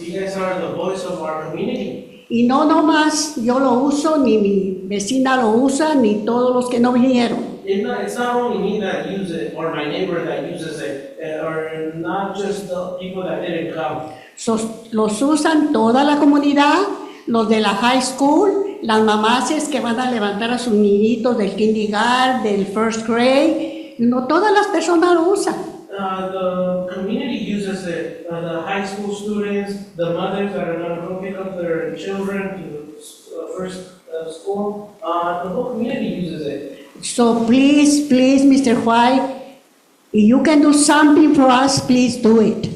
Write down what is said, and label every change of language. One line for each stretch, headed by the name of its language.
English: You guys are the voice of our community.
Spanish: Y no nomás yo lo uso, ni mi vecina lo usa, ni todos los que no vinieron.
English: It's not only me that use it, or my neighbor that uses it, or not just the people that didn't come.
Spanish: Los usan toda la comunidad, los de la high school, las mamases que van a levantar a sus niñitos del kindergarten, del
English: first grade,
Spanish: todas las personas lo usan.
English: The community uses it, the high school students, the mothers that are gonna go pick up their children to first school, the whole community uses it. So please, Mr. White, if you can do something for us, please do it.